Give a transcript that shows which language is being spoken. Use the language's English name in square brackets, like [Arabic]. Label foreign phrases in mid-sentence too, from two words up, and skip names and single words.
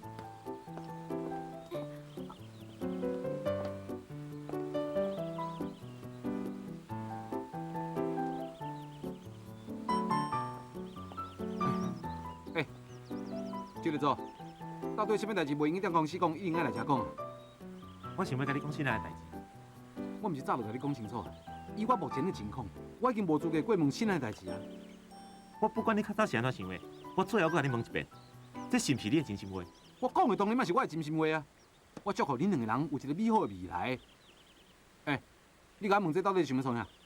[Min Nan Chinese] 接着做，到底什么代志袂用踮公司讲，一定爱来遮讲啊？我想要甲你讲新来的代志。我毋是早就甲你讲清楚，以我目前的情况，我已经无资格过问新来的代志啊。我不管你较早是安怎想的，我最后搁甲你问一遍，这是毋是你的真心话？我讲的当然嘛是我的真心话啊！我祝福恁两个人有一个美好的未来。你甲我问这到底是什么创啥？